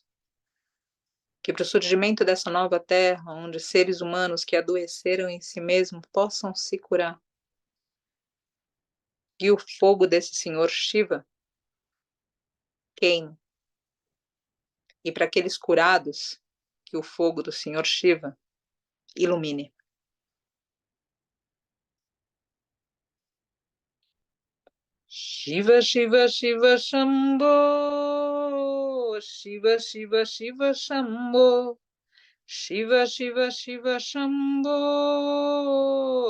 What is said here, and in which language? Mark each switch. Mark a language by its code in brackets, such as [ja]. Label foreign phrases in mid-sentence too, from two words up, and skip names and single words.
[pt] Que para o surgimento dessa nova terra, onde seres humanos que adoeceram em si mesmos possam se curar. E o fogo desse Senhor Shiva queime. E para aqueles curados, que o fogo do Senhor Shiva ilumine. Shiva, Shiva, Shiva, Shambho. Shiva, Shiva, Shiva, Shambho. Shiva, Shiva, Shiva, Shambho.